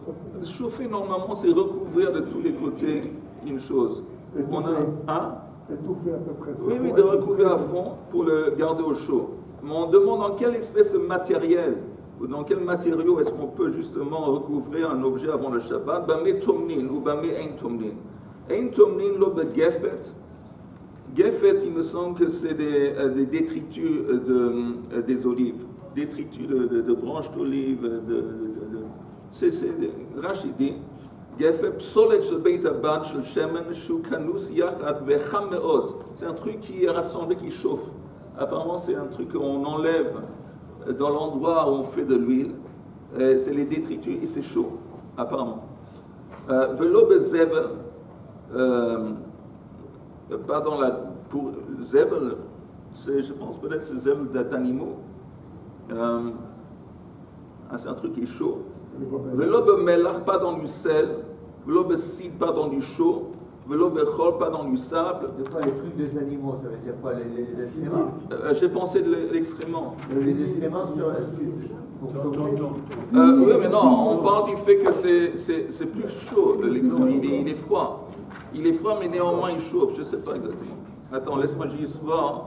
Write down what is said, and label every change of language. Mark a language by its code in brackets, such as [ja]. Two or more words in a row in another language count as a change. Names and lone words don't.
[fr] Chauffer, normalement, c'est recouvrir de tous les côtés une chose. Étouffer à peu près. Oui, de recouvrir à fond pour le garder au chaud. Mais on demande dans quelle espèce de matériel ou dans quel matériau est-ce qu'on peut justement recouvrir un objet avant le Shabbat? [he] במה טומנין או במה אין טומנין. אין טומנין לא בגפת. [fr] Gefet, il me semble que c'est des détritus des olives, détritus de branches d'olives, c'est Rachidi. [he] גפת, פסולת של בית הבד של שמן שהוא כנוס יחד וחם מאוד. [fr] C'est un truc qui est rassemblé, qui chauffe. Apparemment, c'est un truc qu'on enlève dans l'endroit où on fait de l'huile. C'est les détritus et c'est chaud, apparemment. [he] ולא בזבל. [fr] Pardon, pour zèble, je pense peut-être c'est zèble d'animaux. C'est un truc qui est chaud. [he] ולא במלח, [fr] pas dans du sel. [he] ולא בסיד, [fr] pas dans du chaud. [he] ולא בחול, [fr] pas dans du sable. De quoi les trucs des animaux? Ça veut dire quoi? Les excréments? J'ai pensé de l'excrément. Les excréments pour chauffer? Oui, mais non, on parle du fait que c'est plus chaud, l'excrément. Il est froid. Il est froid, mais néanmoins il chauffe. Je ne sais pas exactement. Attends, laisse-moi juste voir.